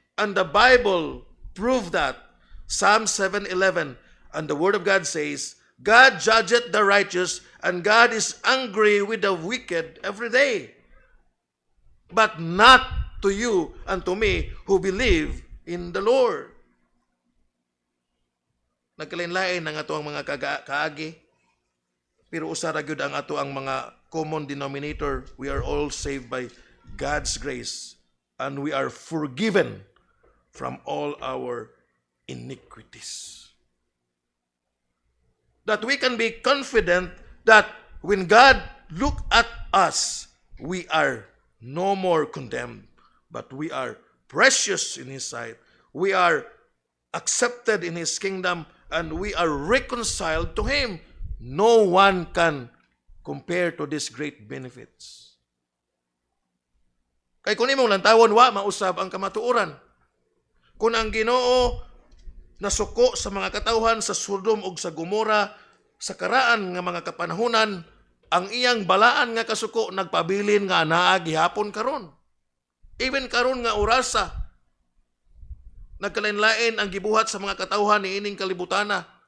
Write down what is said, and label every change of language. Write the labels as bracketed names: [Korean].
[English] And the Bible proves that. Psalm 7:11, and the Word of God says, God judgeth the righteous, and God is angry with the wicked every day. But not to you and to me who believe in the Lord. [Cebuano] Nagkalain-lain ang ato ang mga kaagi, pero usara gyud ang ato ang mga common denominator. [English] We are all saved by God's grace, and we are forgiven from all our iniquities. That we can be confident that when God look at us, we are no more condemned, but we are precious in His sight. We are accepted in His kingdom, and we are reconciled to Him. No one can compare to these great benefits. [Cebuano] Kay kung imong lantawon, wa mausab ang kamatuoran. Kung ang Ginoo nasuko sa mga katawhan sa Sodom ug sa Gomora sa karaan nga mga kapanahunan, ang iyang balaan nga kasuko nagpabilin nga anaa gihapon karon. Even karon nga orasa, nagkalain-lain ang gibuhat sa mga katawhan ni ining kalibutana.